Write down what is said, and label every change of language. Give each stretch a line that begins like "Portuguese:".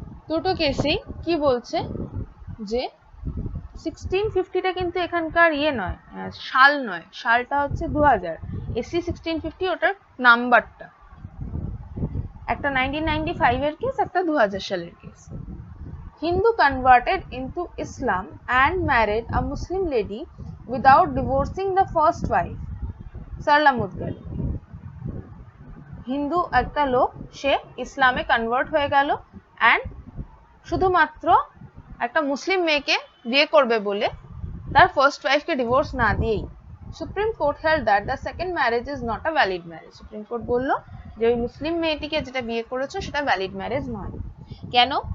Bangla: দুটো কেসেই কি বলছে যে 1650টা কিন্তু এখানকার ইয়ে নয়, সাল নয়, সালটা হচ্ছে 2000, এসসি 1650 ওটার নাম্বারটা। একটা 1995 এর কেস, একটা 2000 সালের case.
English: Hindu converted into Islam and married a Muslim lady without divorcing the first wife.
Bangla: Sarala মুদগাল, Hindu একটা লোক, সে ইসলামে কনভার্ট হয়ে গেল অ্যান্ড শুধুমাত্র একটা মুসলিম মেয়েকে বিয়ে করবে বলে তার ফার্স্ট ওয়াইফকে ডিভোর্স না দিয়েই।
English: Supreme court held that the second marriage is not a valid marriage.
Bangla: Supreme court বলল যে ওই মুসলিম মেয়েটিকে যেটা বিয়ে করেছো সেটা ভ্যালিড ম্যারেজ নয়। কেন?